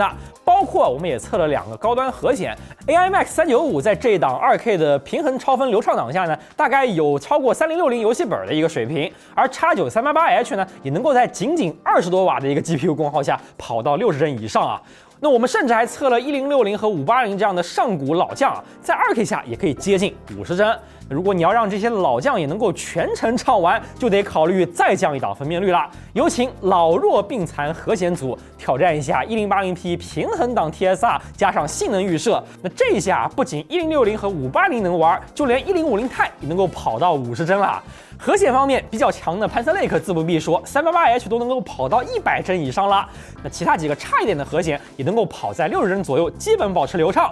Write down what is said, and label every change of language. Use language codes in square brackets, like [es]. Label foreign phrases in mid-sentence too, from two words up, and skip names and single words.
[zh] 包括我們也測了2個高端核顯 ，AI Max 395在這一檔2K 的平衡超分流暢檔下呢，大概有超過3060遊戲本的一個水平，而 X9388H 呢，也能夠在僅20多瓦的一個 GPU 功耗下跑到60帧以上啊。那我們甚至還測了1060和580這樣的上古老將啊，在2K 下也可以接近50帧。如果你要讓這些老將也能夠全程暢玩，就得考慮再降一檔分辨率了。有請老弱病殘核顯組挑戰一下 1080P 平衡檔 TSR 加上性能預設。那這一下不僅1060和580能玩，就連1050 Ti 也能夠跑到50帧了。核顯方面比較強的 Panther Lake 自不必說，388H 都能夠跑到100帧以上了。那其他幾個差一點的核顯也能夠跑在60帧左右，基本保持流暢。